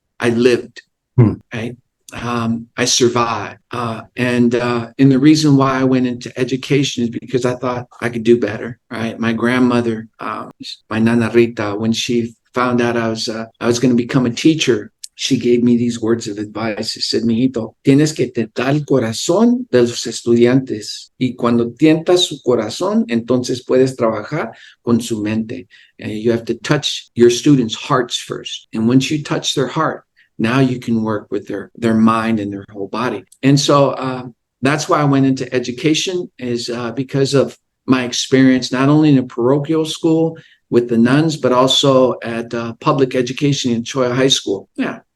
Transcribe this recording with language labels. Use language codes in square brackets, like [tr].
[en] I lived, right? I survived. And the reason why I went into education is because I thought I could do better, right? My grandmother, my Nana Rita, when she found out I was going to become a teacher, she gave me these words of advice. [es] She said, mijito, tienes que tentar el corazón de los estudiantes. Y cuando tientas su corazón, entonces puedes trabajar con su mente. [en] And you have to touch your students' hearts first. And once you touch their heart, now you can work with their mind and their whole body. And so that's why I went into education, is because of my experience, not only in a parochial school with the nuns, but also at public education in Choya High School. Yeah.